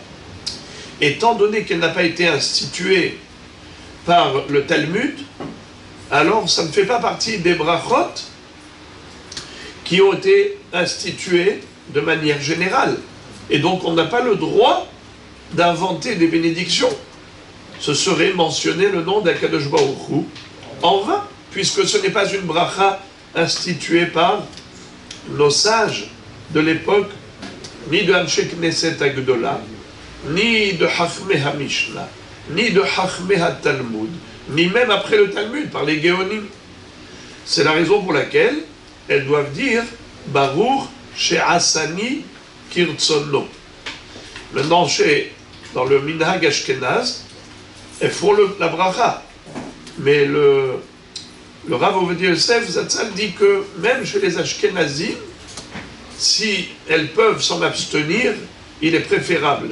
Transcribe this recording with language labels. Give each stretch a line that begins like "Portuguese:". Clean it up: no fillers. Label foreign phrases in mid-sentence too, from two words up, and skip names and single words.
French: Étant donné qu'elle n'a pas été instituée par le Talmud, alors ça ne fait pas partie des brachot qui ont été instituées de manière générale. Et donc on n'a pas le droit d'inventer des bénédictions. Ce serait mentionner le nom d'
Hebrew: Akadosh Baruch Hu
French: en vain, puisque ce n'est pas une bracha instituée par nos sages de l'époque, ni de
Hebrew: Anshe Knesset Agdola,
French: ni de
Hebrew: Chachmei HaMishna,
French: ni de
Hebrew: Chachmei HaTalmud,
French: ni même après le Talmud, par les Géonim. C'est la raison pour laquelle elles doivent dire
Hebrew: Baruch She'asani Kirtsono.
French: Maintenant, dans le
Hebrew: Minhag Ashkenaz,
French: elles font la bracha. Mais le Rav Ovadia Yosef Zatzal dit que même chez les Ashkenazim, si elles peuvent s'en abstenir, il est préférable.